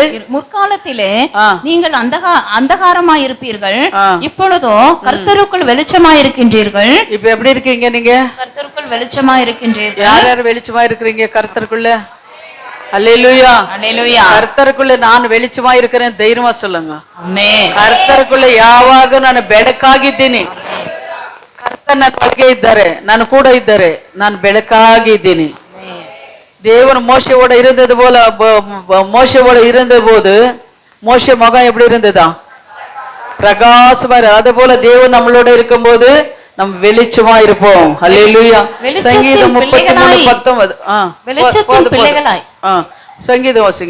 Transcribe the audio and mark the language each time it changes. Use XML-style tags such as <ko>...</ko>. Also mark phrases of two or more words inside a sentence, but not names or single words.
<ta>முற்காலத்திலே நீங்கள் அந்தகாரமாய் இருப்பீர்கள், இப்பொழுதோ கர்த்தருக்குள் வெளிச்சமாய் இருக்கின்றீர்கள். இப்ப எப்படி இருக்கீங்க நீங்க? கர்த்தருக்குள் வெளிச்சமாய் இருக்கின்றீர்கள். யார் யார் வெளிச்சமா இருக்கிறீங்க கர்த்தருக்குள்ள? அல்லேலூயா, அல்லேலூயா. கர்த்தருக்குள்ள நான் வெளிச்சமா இருக்கிறேன் தைரியமா சொல்லுங்க.</ta> <kn>ಆಮೆನ್. ಕರ್ತರಕುಳ್ಳ ಯಾವಾಗ ನಾನು ಬೆಳಕಾಗಿದ್ದೀನಿ. ಕರ್ತನ ನನ್ನ ಒಳಗೆ ಇದ್ದಾರೆ, ನಾನು ಕೂಡ ಇದ್ದಾರೆ, ನಾನು ಬೆಳಕಾಗಿದ್ದೀನಿ.</kn> <ta>தேவன் மோசையோட இருந்தது போல, மோசையோட இருந்த போது மோசை முகம் எப்படி இருந்ததா? பிரகாசமா. அது போல தேவன் நம்மளோட இருக்கும் போது நம்ம வெளிச்சமா இருப்போம். அல்லேலூயா. சங்கீதம் 33:19. சங்கீதம் வாசிங்க.</ta>